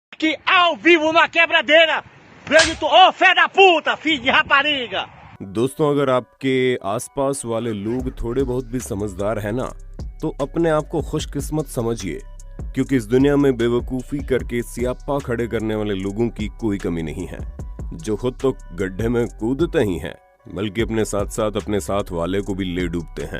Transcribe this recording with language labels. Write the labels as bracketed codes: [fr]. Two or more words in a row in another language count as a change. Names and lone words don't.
[pt] Que ao vivo na quebradeira, grito, ô fé da puta, filho de rapariga। [hi] दोस्तों, अगर आपके आसपास वाले लोग थोड़े बहुत भी समझदार हैं ना, तो अपने आप को खुशकिस्मत समझिए, क्योंकि इस दुनिया में बेवकूफ़ी करके सियापा खड़े करने वाले लोगों की कोई कमी नहीं है, जो खुद तो गड्ढे में कूदते ही हैं, बल्कि अपने साथ साथ अपने साथ वाले को भी ले डूबते हैं।